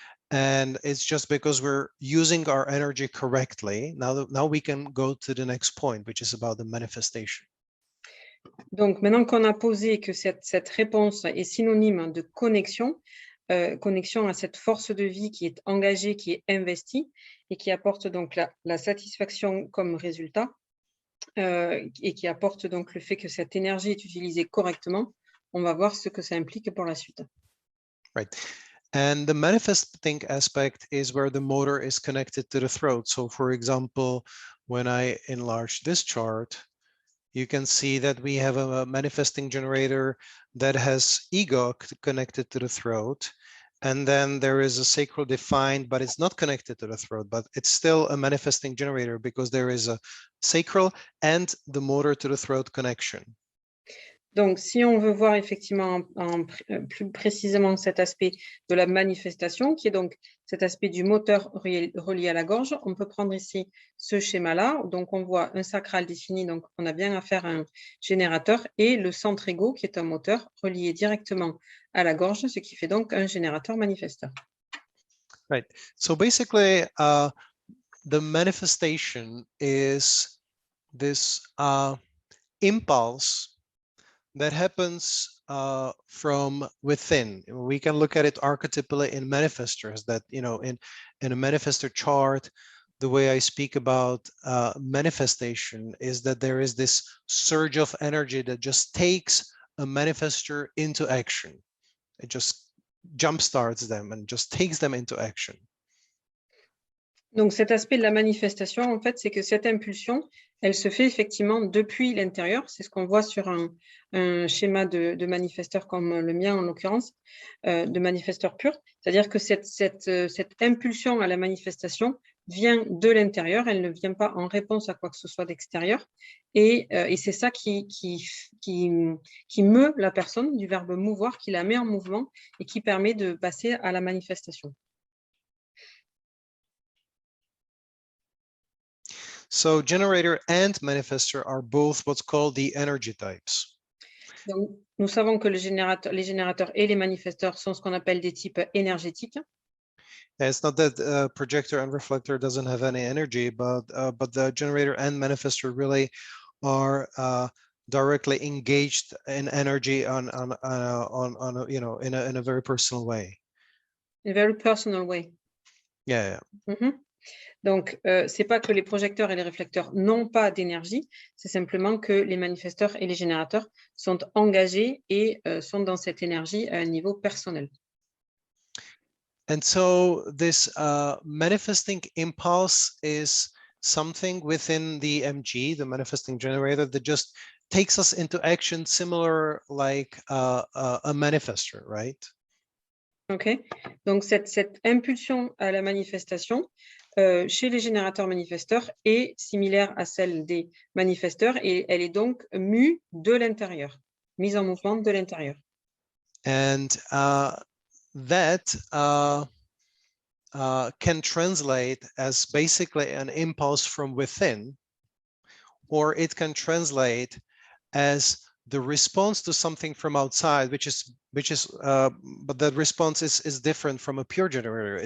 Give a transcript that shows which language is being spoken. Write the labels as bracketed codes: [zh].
[en] And it's just because we're using our energy correctly. Now we can go to the next point, which is about the manifestation. [fr] Donc, maintenant qu'on a posé que cette réponse est synonyme de connexion, connexion à cette force de vie qui est engagée, qui est investie et qui apporte donc la satisfaction comme résultat et qui apporte donc le fait que cette énergie est utilisée correctement, on va voir ce que ça implique pour la suite. [en] Right. And the manifesting aspect is where the motor is connected to the throat. So for example, when I enlarge this chart, you can see that we have a manifesting generator that has ego connected to the throat. And then there is a sacral defined, but it's not connected to the throat, but it's still a manifesting generator because there is a sacral and the motor to the throat connection. [fr] Donc, si on veut voir effectivement plus précisément cet aspect de la manifestation, qui est donc cet aspect du moteur relié à la gorge, on peut prendre ici ce schéma-là. Donc, on voit un sacral défini, donc on a bien affaire à un générateur, et le centre égo, qui est un moteur relié directement à la gorge, ce qui fait donc un générateur manifesteur. [en] Right. So basically, the manifestation is this impulse that happens from within. We can look at it archetypally in manifestors, that, you know, in a manifestor chart, the way I speak about manifestation is that there is this surge of energy that just takes a manifestor into action. It just jumpstarts them and just takes them into action. [fr] Donc, cet aspect de la manifestation, en fait, c'est que cette impulsion, elle se fait effectivement depuis l'intérieur. C'est ce qu'on voit sur un schéma de manifesteur comme le mien, en l'occurrence, de manifesteur pur. C'est-à-dire que cette impulsion à la manifestation vient de l'intérieur. Elle ne vient pas en réponse à quoi que ce soit d'extérieur. Et c'est ça qui meut la personne, du verbe mouvoir, qui la met en mouvement et qui permet de passer à la manifestation. [en] So generator and manifestor are both what's called the energy types. [fr] Donc, nous savons que les générateurs et les manifesteurs sont ce qu'on appelle des types énergétiques. [en] It's not that projector and reflector doesn't have any energy, but the generator and manifestor really are directly engaged in energy on you know, in a very personal way. In a very personal way. Yeah. Mm-hmm. [fr] Donc, c'est pas que les projecteurs et les réflecteurs n'ont pas d'énergie, c'est simplement que les manifesteurs et les générateurs sont engagés et sont dans cette énergie à un niveau personnel. [en] And so this manifesting impulse is something within the MG, the manifesting generator, that just takes us into action, similar like a manifestor, right? [fr] Ok, donc cette impulsion à la manifestation chez les générateurs manifesteurs est similaire à celle des manifesteurs et elle est donc mue de l'intérieur, mise en mouvement de l'intérieur. [en] And that can translate as basically an impulse from within, or it can translate as the response to something from outside, which is but that response is different from a pure generator.